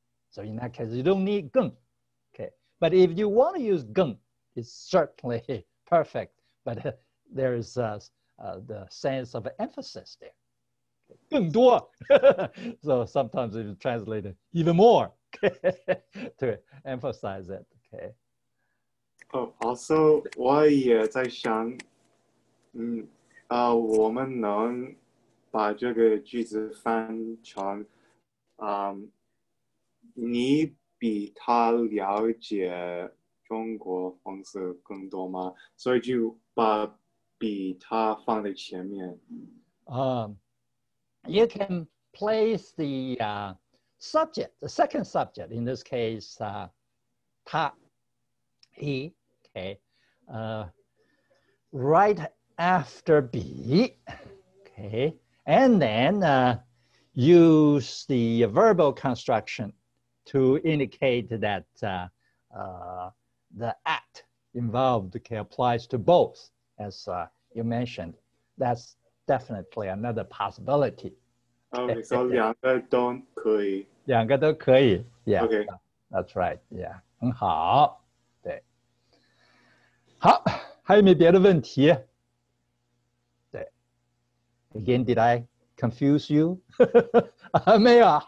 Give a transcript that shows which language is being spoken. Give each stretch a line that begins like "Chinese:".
English: So in that case, you don't need 更. Okay, but if you want to use 更, it's certainly perfect, but there's the sense of emphasis there.
Chinese: 更多.
English: So sometimes it's translated even more to emphasize it. Okay. Also,
Chinese: 我也在想，我们能把这个句子翻成，你比他了解中国风俗更多吗？所以就把比他放在前面。
English: You can place the subject, the second subject, in this case, 他, he, okay, right after 比, okay, and then use the verbal construction to indicate that the act involved, okay, applies to both, as you mentioned. That's definitely another possibility. Okay, so
Chinese: 两个都可以。两个都可以。
English: Yeah, okay. That's right. Yeah,
Chinese: 很好。对。好，还有没有别的问题？对。
English: Again, did I confuse you?
Chinese: 没有。